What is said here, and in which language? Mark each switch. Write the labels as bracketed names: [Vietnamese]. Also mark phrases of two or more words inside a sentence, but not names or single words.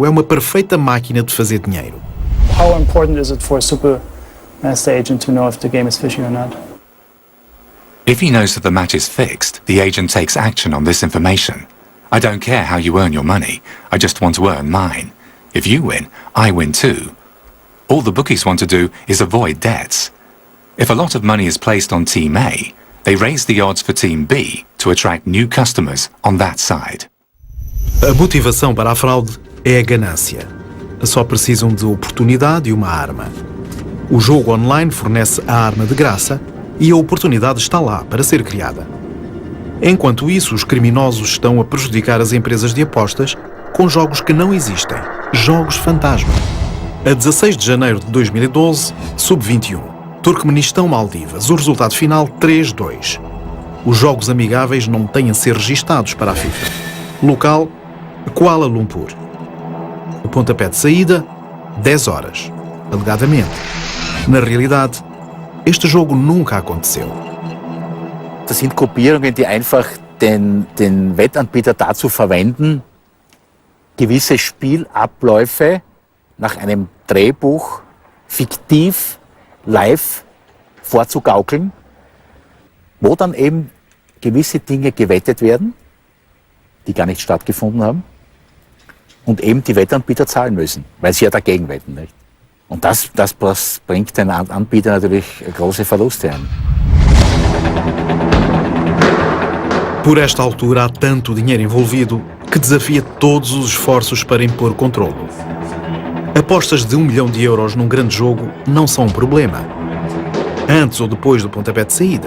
[Portuguese] É uma perfeita máquina de fazer dinheiro. [English] How important is it for a super master agent to know if the game is fishy or not? If he knows that the match is fixed, the agent takes action on this information. I don't care how you earn your money. I just want to earn mine. If you win, I win too. All the bookies want to do is avoid debts. If a lot of money is placed on Team A, they raise the odds for Team B to attract new customers on that side. [Portuguese] A motivação para a fraude é a ganância. Só precisam de oportunidade e uma arma. O jogo online fornece a arma de graça e a oportunidade está lá para ser criada. Enquanto isso, os criminosos estão a prejudicar as empresas de apostas com jogos que não existem, jogos fantasma. A 16 de janeiro de 2012, Sub-21, Turcomenistão-Maldivas, o resultado final 3-2. Os jogos amigáveis não têm a ser registados para a FIFA. Local, Kuala Lumpur. O pontapé de saída, 10 horas, alegadamente. Na realidade, este jogo nunca aconteceu. [German] Das sind Gruppierungen, die einfach den Wettanbieter dazu verwenden, gewisse Spielabläufe nach einem Drehbuch fiktiv live vorzugaukeln, wo dann eben gewisse Dinge gewettet werden, die gar nicht stattgefunden haben, und eben die Wettanbieter zahlen müssen, weil sie ja dagegen wetten. Nicht? Und das bringt den Anbieter natürlich große Verluste ein. [Portuguese] Por esta altura há tanto dinheiro envolvido que desafia todos os esforços para impor controle. Apostas de 1 milhão de euros num grande jogo não são um problema, antes ou depois do pontapé de saída.